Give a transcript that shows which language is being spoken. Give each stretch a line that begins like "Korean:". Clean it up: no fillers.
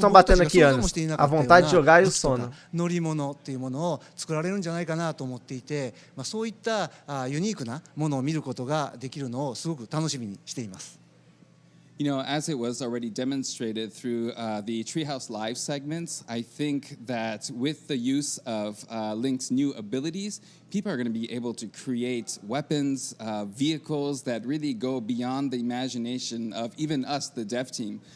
Portuguese: Os dois estão batendo aqui, Ana. A vontade de jogar e o sono.
Japanese: 乗り物っていうものを作られるんじゃないかなと思っていて、そういったユニークなものを見ることができるのをすごく楽しみにしています。
English: You know, as it was already demonstrated through the Treehouse Live segments, I think that with the use of Link's new abilities, people are going to be able to create weapons, vehicles that really go beyond the imagination of even us, the dev team.